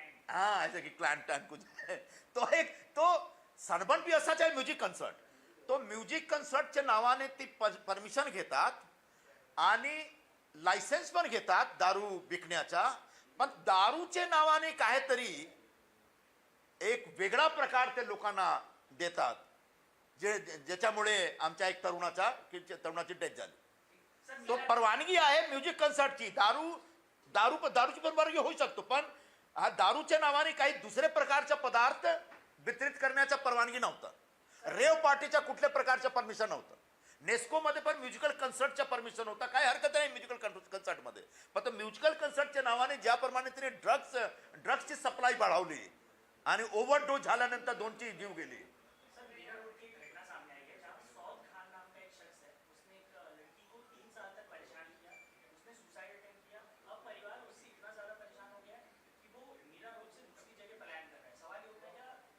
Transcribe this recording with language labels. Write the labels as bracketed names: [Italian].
[Hindi] हाँ, ऐसे कि क्लैंटन कुछ है. [Marathi] तो सनबर्न भी असाच आहे म्युझिक कन्सर्ट. तो म्युझिक कन्सर्टच्या नावाने ती परमिशन घेतात आणि लायसन्स पण घेतात दारू विकण्याचा. पण दारूच्या नावाने काहीतरी एक वेगळा प्रकार ते लोकांना देतात, ज्याच्यामुळे आमच्या एक तरुणाची डेथ झाली. तो परवानगी आहे म्युझिक कन्सर्टची. दारूची परवानगी होऊ शकतो, पण हा दारूच्या नावाने काही दुसरे प्रकारचे पदार्थ वितरित करण्याचा परवानगी नव्हता. रेव पार्टीच्या कुठल्या प्रकारचं परमिशन नव्हतं. नेस्को मध्ये पण म्युझिकल कन्सर्टचा परमिशन होता, काही हरकत नाही म्युझिकल कन्सर्ट मध्ये. पण म्युझिकल कन्सर्टच्या नावाने ज्याप्रमाणे तिने ड्रग्सची सप्लाय वाढवली आणि ओव्हरडोज झाल्यानंतर 2ची जीव गेली. [Hindi] सर, मीरा रोड की एक घटना सामने आई है जहाँ सौद खान नाम का एक शख्स है, उसने एक लड़की को 3 साल तक परेशान किया, उसने सुसाइड अटेम्प्ट किया. अब परिवार उससे इतना ज्यादा परेशान हो गया है कि वो मीरा रोड से दूसरी जगह पलायन कर रहा है. सवाल ये होता है क्या